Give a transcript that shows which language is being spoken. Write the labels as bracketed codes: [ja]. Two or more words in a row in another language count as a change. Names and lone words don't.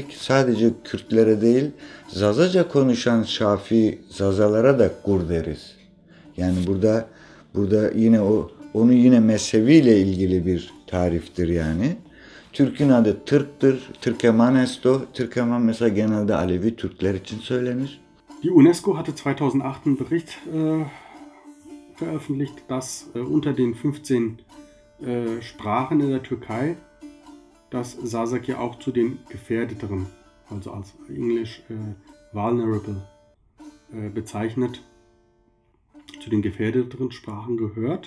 [tr] Sadece Kürtlere değil, Zazaca konuşan Şafi Zazalara da Gur deriz. Yani burada yine onu yine mezhebiyle ilgili bir tariftir yani. Türk'ün adı Türk'tür. [zza] Türkeman esto. [tr] Türkeman mesela genelde Alevi Türkler için söylenir. [de] Die UNESCO hatte 2008 einen Bericht veröffentlicht, dass unter den 15 Sprachen in der Türkei, dass Sasaki auch zu den gefährdeteren, also als Englisch vulnerable bezeichnet, zu den gefährdeteren Sprachen gehört.